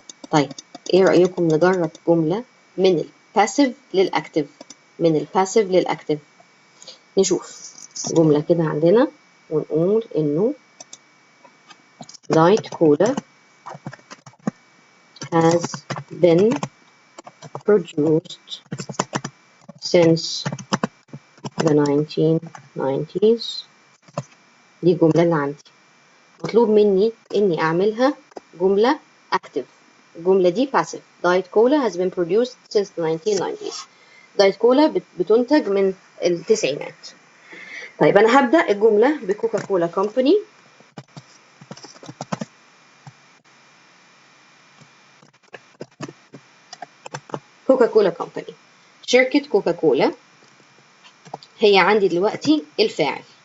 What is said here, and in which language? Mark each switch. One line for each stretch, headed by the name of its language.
Arabic: طيب إيه رأيكم نجرب جملة من الباسيف للactive؟ من الباسيف للactive نشوف جملة كده عندنا ونقول إنه
English: Diet Cola has been produced since the 1990s.
Arabic: دي الجملة اللي عندي. مطلوب مني إني أعملها جملة active. الجملة دي passive.
English: Diet Cola has been produced since the 1990s.
Arabic: Diet Cola بتنتج من التسعينات. طيب أنا هبدأ الجملة بكوكا كولا كومباني. كوكا كولا كومباني شركة كوكا كولا هي عندي دلوقتي الفاعل.